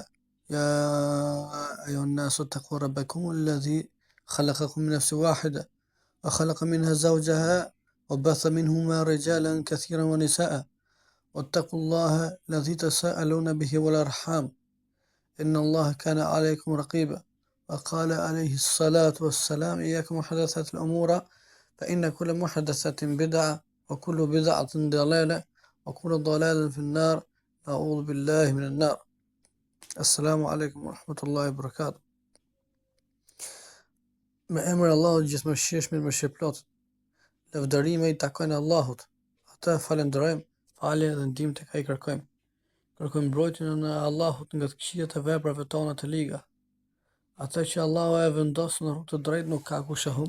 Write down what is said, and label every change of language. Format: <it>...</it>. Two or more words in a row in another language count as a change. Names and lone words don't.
<ar>يا أيها الناس اتقوا ربكم الذي خلقكم من نفس واحدة وخلق منها زوجها وبث منهما رجالا كثيرا ونساء واتقوا الله الذي تساءلون به والأرحام إن الله كان عليكم رقيبا وقال عليه الصلاة والسلام إياكم محدثات الأمور فإن كل محدثة بدعة وكل بدعة ضلالة وكل ضلالة في النار أعوذ بالله من النار. السلام عليكم ورحمة الله وبركاته.</ar> <sq>Me emër Allahut gjithëmshirshëm mëshirëplot. Lavdërimi i takojnë Allahut. Atë falenderojmë, falje dhe ndihmë tek ai kërkojmë. Kërkojmë mbrojtjen e Allahut nga të këqijat e veprave tona të liga. Atë që Allahu e vendos në rrugë të drejtë nuk ka kush e humb.</sq>